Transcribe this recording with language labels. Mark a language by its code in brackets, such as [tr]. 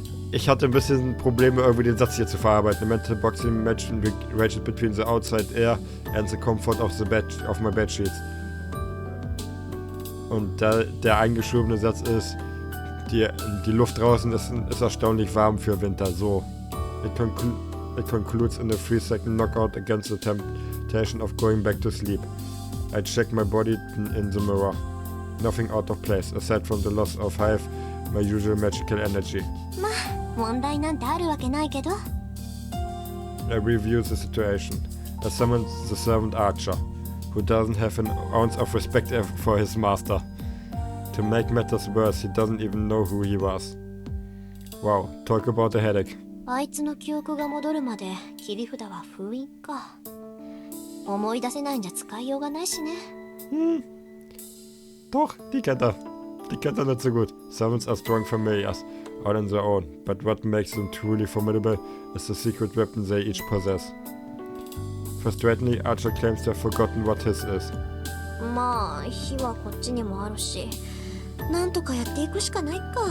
[de] Ich hatte ein bisschen Probleme, irgendwie den Satz hier zu verarbeiten. [en] The mental boxing match rages between the outside air and the comfort of my bed sheets. [de] Und der eingeschobene Satz ist, die Luft draußen ist erstaunlich warm für Winter. So. [en] It concludes in a 3-second knockout against the temptation of going back to sleep. I check my body in the mirror. Nothing out of place, aside from the loss of half my usual magical energy. [ja] まあ問題なんてあるわけないけど。 [en] I review the situation. I summon the servant Archer, who doesn't have an ounce of respect for his master. To make matters worse, he doesn't even know who he was. Wow, talk about a headache. [ja] あいつの記憶が戻るまで切り札は封印か。思い出せないんじゃ使いようがないしね。 [de] Doch, die kennt er. Die kennt er nicht so gut. [en] Summons are strong familiars, all on their own, but what makes them truly formidable is the secret weapon they each possess. Frustratingly, Archer claims to have forgotten what his is. [ja] まあ火はこっちにもあるし、なんとかやっていくしかないか。